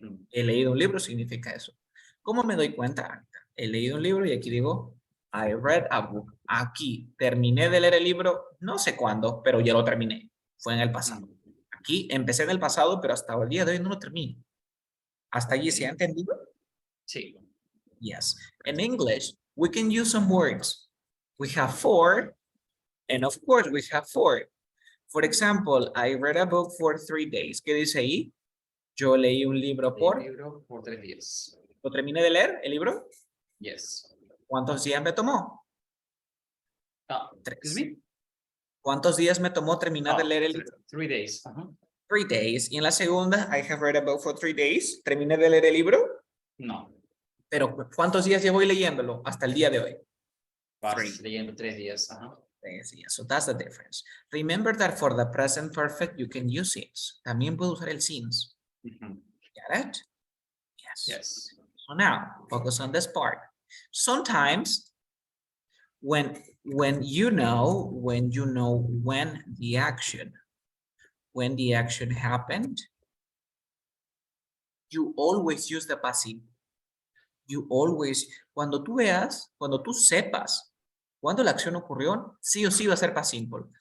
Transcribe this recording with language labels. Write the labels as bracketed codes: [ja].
[es] He leído un libro significa eso. ¿Cómo me doy cuenta? He leído un libro y aquí digo, [en] I read a book. [es] Aquí terminé de leer el libro, no sé cuándo, pero ya lo terminé. Fue en el pasado. Aquí empecé en el pasado, pero hasta el día de hoy no lo termino. ¿Hasta allí se ha entendido? Sí. [en] Yes. In English, we can use some words. We have for, and of course we have for. For example, I read a book for 3 days. [es] ¿Qué dice ahí? Yo leí un libro Un libro por 3 días. ¿Lo terminé de leer, el libro? [en] Yes. [es] ¿Cuántos días me tomó? [en] Excuse me? [es] ¿Cuántos días me tomó terminar de leer el libro? [en] 3 days. 3 days. [es] Y en la segunda, [en] I have read a book for 3 days. [es] ¿Terminé de leer el libro? No. Pero ¿cuántos días llevo leyéndolo hasta el día de hoy? Vas leyendo 3 días. 3 días. [en] So that's the difference. Remember that for the present perfect, you can use since. [es] También puedo usar el since. [en] Got it? Yes. Yes. So now, focus on this part. Sometimes, when you know when the action happened, you always use the passive. You always, [es] cuando tú sepas cuándo la acción ocurrió, sí o sí va a ser past simple.